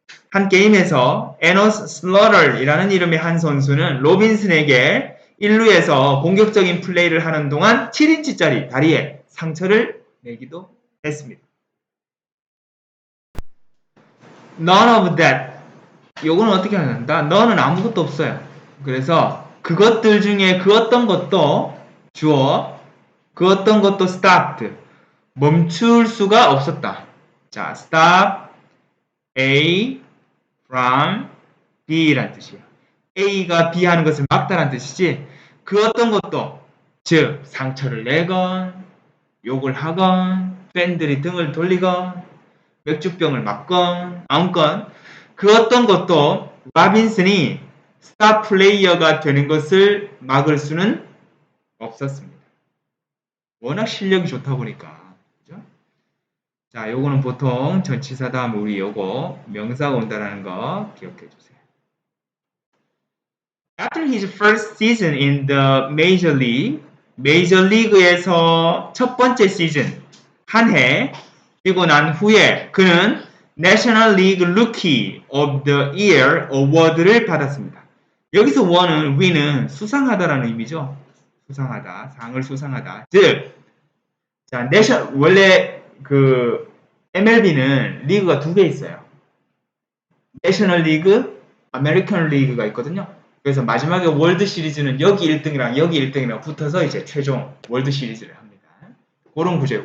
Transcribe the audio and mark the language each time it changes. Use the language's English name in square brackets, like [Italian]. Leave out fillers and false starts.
[Korean] 한 게임에서 에너스 슬러럴이라는 이름의 한 선수는 로빈슨에게 1루에서 공격적인 플레이를 하는 동안 7인치짜리 다리에 상처를 내기도 했습니다. [English] None of that. [Korean] 요거는 어떻게 하는다? 너는 아무것도 없어요. 그래서 그것들 중에 그 어떤 것도 주어, 그 어떤 것도 stopped. 멈출 수가 없었다. 자, [English] stop A from B [Korean] 란 뜻이에요. A가 B 하는 것을 막다란 뜻이지 그 어떤 것도 즉 상처를 내건 욕을 하건 팬들이 등을 돌리건 맥주병을 맞건 아무건 그 어떤 것도 라빈슨이 스타 플레이어가 되는 것을 막을 수는 없었습니다. 워낙 실력이 좋다 보니까. 그죠? 자, 요거는 보통 전치사 다음에 우리 요거 명사가 온다라는 거 기억해 주세요. [English] After his first season in the Major League, [Korean] 메이저 리그에서 첫 번째 시즌 한 해 뛰고 난 후에 그는 [English] National League Rookie of the Year [Korean] 어워드를 받았습니다. 여기서 win은 수상하다라는 의미죠. 수상하다, 상을 수상하다. 즉, 자, 원래 그 MLB는 리그가 두 개 있어요. 내셔널 리그, 아메리칸 리그가 있거든요. 그래서 마지막에 월드 시리즈는 여기 1등이랑 여기 1등이랑 붙어서 이제 최종 월드 시리즈를 합니다. 그런 구조예요.